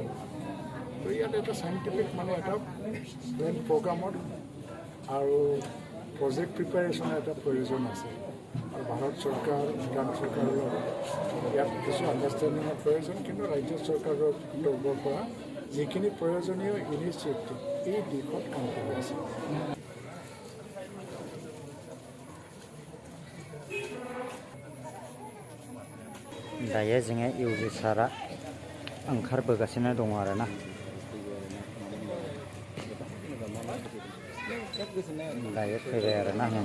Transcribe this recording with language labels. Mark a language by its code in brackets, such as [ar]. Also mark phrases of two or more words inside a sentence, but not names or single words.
[as] তো ইয়াত এটা চাইণ্টিফিক মানে এটা প্লেন প্ৰগ্ৰামত আৰু [en] project preparation [as] এটা প্ৰয়োজন আছে। আৰু ভাৰত চৰকাৰ ভূটান চৰকাৰৰ লগত ইয়াত কিছু আণ্ডাৰষ্টেণ্ডিঙৰ প্ৰয়োজন, কিন্তু ৰাজ্য চৰকাৰৰ তৰফৰ পৰা যিখিনি প্ৰয়োজনীয় ইনিচিয়েটিভ এই দিশত কাম কৰি আছে। [brx] दायो जोङो इउजि सारा ओंखारबोगासिनो दङ आरोना। दायो फैबाय आरोना।